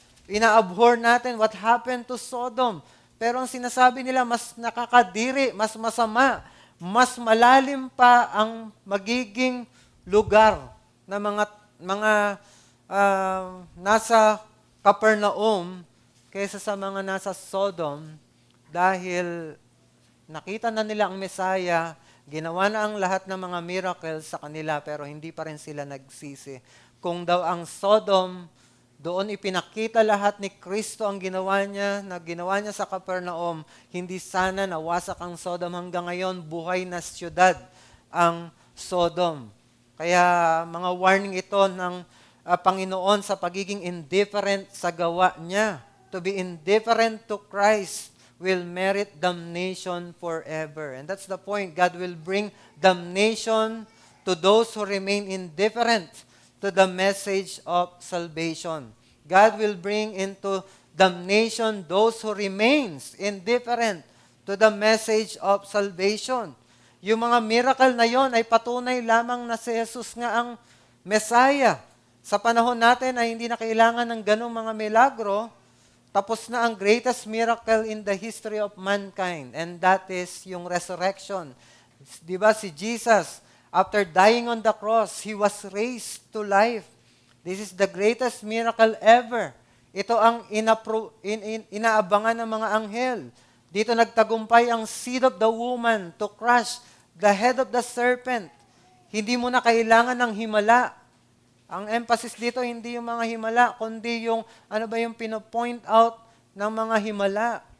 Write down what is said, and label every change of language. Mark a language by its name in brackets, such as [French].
[Filipino] Ina-abhor natin [English] what happened to Sodom. [Filipino] Pero ang sinasabi nila, mas nakakadiri, mas masama, mas malalim pa ang magiging lugar na mga nasa Capernaum kaysa sa mga nasa Sodom. Dahil nakita na nila ang Messiah, ginawa na ang lahat ng mga miracles sa kanila, pero hindi pa rin sila nagsisi. Kung daw ang Sodom, doon ipinakita lahat ni Kristo ang ginawa niya sa Capernaum, hindi sana nawasak ang Sodom. Hanggang ngayon, buhay na siyudad ang Sodom. Kaya mga warning ito ng Panginoon sa pagiging indifferent sa gawa niya. [English] To be indifferent to Christ will merit damnation forever. And that's the point. God will bring damnation to those who remain indifferent to the message of salvation. God will bring into damnation those who remains indifferent to the message of salvation. [Filipino] Yung mga miracle na yon ay patunay lamang na si Jesus nga ang Messiah. Sa panahon natin ay hindi na kailangan ng ganong mga milagro. Tapos na ang [English] greatest miracle in the history of mankind, and that is yung resurrection. [Filipino] Di ba si [English] Jesus, after dying on the cross, He was raised to life. This is the greatest miracle ever. [Filipino] Ito ang inaabangan ng mga anghel. Dito nagtagumpay ang [English] seed of the woman to crush the head of the serpent. [Filipino] Hindi mo na kailangan ng himala. Ang emphasis dito, hindi yung mga himala, kundi yung, yung pino-point out ng mga himala.